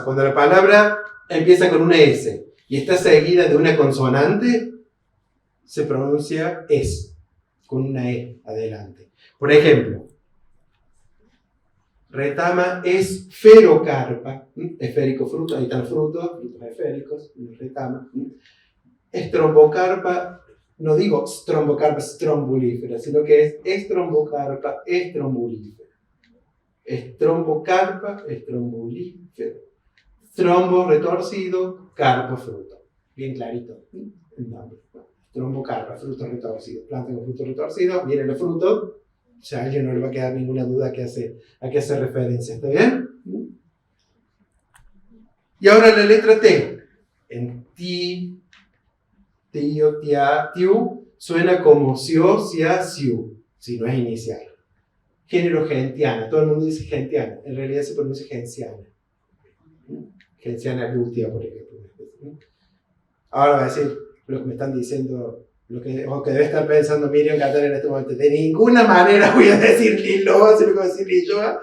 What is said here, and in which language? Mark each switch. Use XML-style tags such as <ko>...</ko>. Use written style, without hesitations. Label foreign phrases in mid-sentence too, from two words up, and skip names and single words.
<es>Cuando la palabra empieza con una S y está seguida de una consonante, se pronuncia es, con una E adelante. Por ejemplo, retama esferocarpa, esférico fruto, ahí están frutos esféricos, retama. Estrombocarpa, no digo strombocarpa strombulífera, sino que es estrombocarpa estrombulífera. Estrombocarpa estrombulífera. Trombo retorcido, carpo fruto. Bien clarito el nombre. Trombocarpa, fruto retorcido. Planta con fruto retorcido, miren el fruto. Ya a alguien no le va a quedar ninguna duda a qué hace referencia. ¿Está bien? Y ahora la letra T. En ti, tío, tia, tiu, suena como sio, sia, siu, si no es inicial. Género gentiana. Todo el mundo dice gentiana. En realidad se pronuncia genciana. Genciana glútea, por ejemplo. Ahora va a decir lo que me están diciendo, lo que debe estar pensando Miriam Catán en este momento. De ninguna manera voy a decir Lilloa, sino que voy a decir Lilloa.</es>